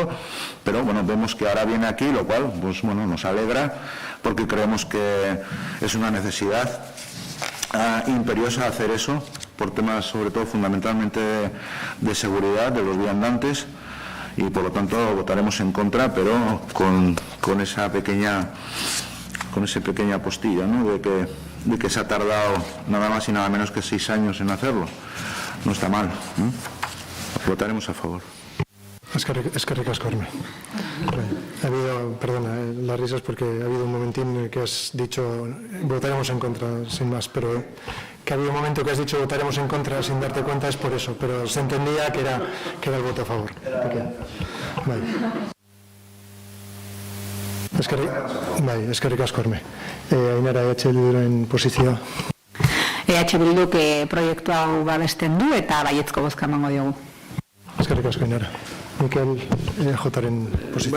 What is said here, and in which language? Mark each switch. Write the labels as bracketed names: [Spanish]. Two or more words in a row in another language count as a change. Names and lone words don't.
[Spanish] Pero bueno, vemos que ahora viene aquí, lo cual, pues bueno, nos alegra, porque creemos que es una necesidad imperiosa hacer eso, por temas, sobre todo, fundamentalmente de seguridad de los viandantes, y por lo tanto votaremos en contra, pero con esa pequeña postilla, ¿no?, de que se ha tardado nada más y nada menos que 6 años en hacerlo. No está mal, ¿no? Votaremos a favor. [Basque] Eskerrik asko, Herme. [Spanish] Ha habido, perdona, las risas porque ha habido un momentín en el que has dicho votaremos en contra, sin más, pero que ha habido un momento que has dicho votaremos en contra sin darte cuenta, es por eso, pero se entendía que era el voto a favor. Vale. [Basque] Eskerrik asko, Herme. Ainara, EH Bilduren posizioa. EH Bilduk proiektu hau babesten du eta baiezko bozka emango diogu. Eskerrik asko, Ainara. Mikel, EJren posizioa.